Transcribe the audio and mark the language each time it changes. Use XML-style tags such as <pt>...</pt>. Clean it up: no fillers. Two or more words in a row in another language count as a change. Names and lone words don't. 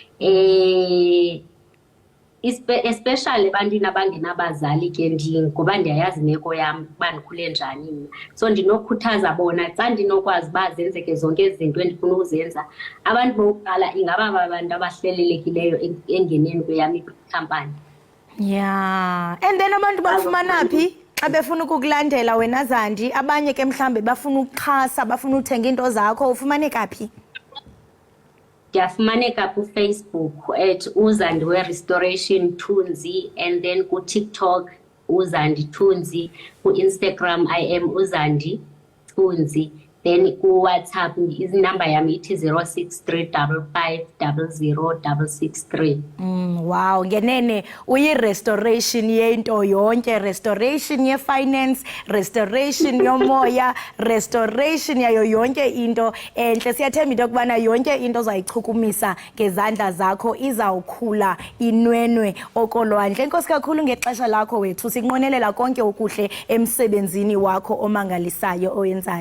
<xh>Especially ebantwini abangenabazali ke ngoba ndiyayazi imeko yam uba ndikhule njani mna. So ndinokhuthaza bona xa ndinokwazi uba zenzeke zonke izinto endifuna ukuzenza. Abantu bokuqala ingaba babantu abahlelelekileyo engeneni kweyam ikhampani. Yeah.</xh> <en>And then</en> <xh>abantu bafumana phi xa befuna ukukulandela wena Zandi? Abanye ke mhlambe bafuna ukuxhasa, bafuna uthenga into zakho, ufumaneka phi? Ndiyafumaneka ku-Facebook at uZandiwe Restoration Thunzi,</xh> <en>and then</en> <xh>ku-TikTok uZandi Thunzi, ku-Instagram</xh> <en>I am</en> <xh>uZandi Thunzi, then ku-WhatsApp inamba yami ithi 0635500663. Wow, ngenene uyi-restoration yento yonke, restoration ye-finance, restoration yomoya, restoration yayo yonke into enhle. Siyathemba into yokubana yonke into ozayichukumisa ngezandla zakho izawukhula inwenwe okolwandle. Enkosi kakhulu ngexesha lakho wethu, sikunqwenelela konke okuhle emsebenzini wakho omangalisayo oyenzayo.</xh>